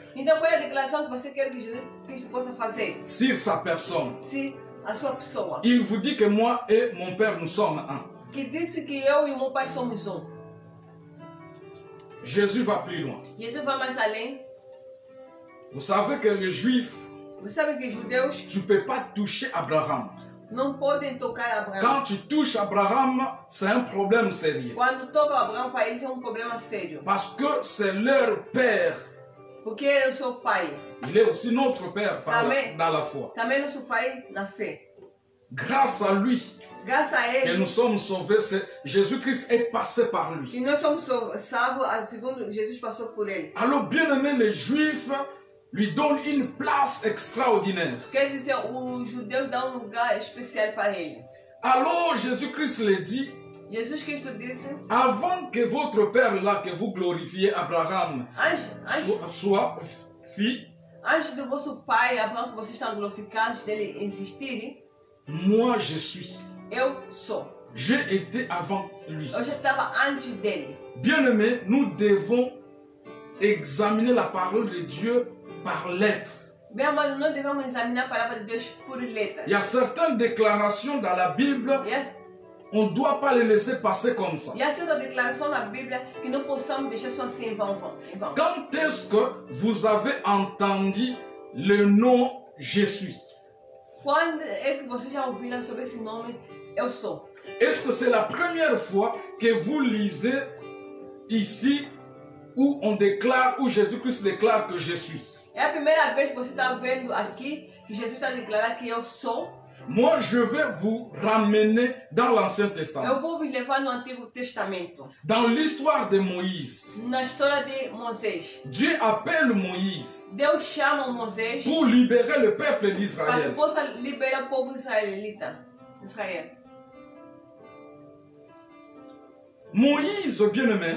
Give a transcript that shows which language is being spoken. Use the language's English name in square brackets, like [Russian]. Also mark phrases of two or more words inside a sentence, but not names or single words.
[Portuguese] Então qual é a declaração que você quer que Jesus Cristo possa fazer? [French] sur sa personne? [Portuguese] Se a sua pessoa, [French] Il vous dit que moi et mon Père, nous sommes un. [Portuguese] que disse que eu e o meu pai somos um. [French] Jésus va plus loin. [Portuguese] Jesus vai mais além. [French] Vous savez que les Juifs, [Portuguese] Você sabe que os judeus [French] tu ne peux pas toucher Abraham. [Portuguese] não podem tocar Abraão. [French] Quand tu touches Abraham, c'est un problème sérieux. [Portuguese] Quando tocam Abraão, para eles é um problema sério. [French] Parce que c'est leur père. [Portuguese] Porque é o seu pai. [French] Il est aussi notre père Amen. dans la foi. [Portuguese] Também nosso pai na fé. [French] Grâce à lui [Portuguese] Graças a que ele, [French] nous sommes sauvés, Jésus-Christ est passé par lui. [Portuguese] que nós somos salvos, segundo Jesus passou por ele. [French] Alors, bien aimé, les Juifs lui donnent une place extraordinaire. [Portuguese] Quer dizer, os judeus dão um lugar especial para ele. [French] Alors, Jésus-Christ le dit, [Portuguese] Jesus Cristo disse, [French] avant que votre père là, que vous glorifiez Abraham, soit fille, [Portuguese] antes do vosso pai, Abraão, que vocês estão glorificando, antes dele existir, [French] moi je suis. [Portuguese] eu sou. [French] J'ai été avant lui. [Portuguese] Eu já estava antes dele. [French] Bien aimé, nous devons examiner la parole de Dieu par lettres. [Portuguese] Meu amado, nós devemos examinar a palavra de Deus por letras. [French] Il y a certaines déclarations dans la Bible, on ne doit pas les laisser passer comme ça. [Portuguese] E há certa declaração na Bíblia que não possamos deixar só assim em vão. [French] Quand est-ce que vous avez entendu le nom je suis? [Portuguese] Quando é que vocês já ouviram sobre esse nome, eu sou? [French] Est-ce que c'est la première fois que vous lisez ici où on déclare, où Jésus-Christ déclare que je suis? [Portuguese] É a primeira vez que você está vendo aqui que Jesus está declarando que eu sou? [French] Moi, je vais vous ramener dans l'Ancien Testament. [Portuguese] Eu vou vos levar no Antigo Testamento. [French] Dans l'histoire de Moïse, [Portuguese] Na história de Moisés. [French] Dieu appelle Moïse [Portuguese] Deus chama Moisés [French] pour libérer le peuple [Portuguese] para que [French] d'Israël. [Portuguese] possa liberar o povo israelita. Israel. [French] Moïse, bien-aimé,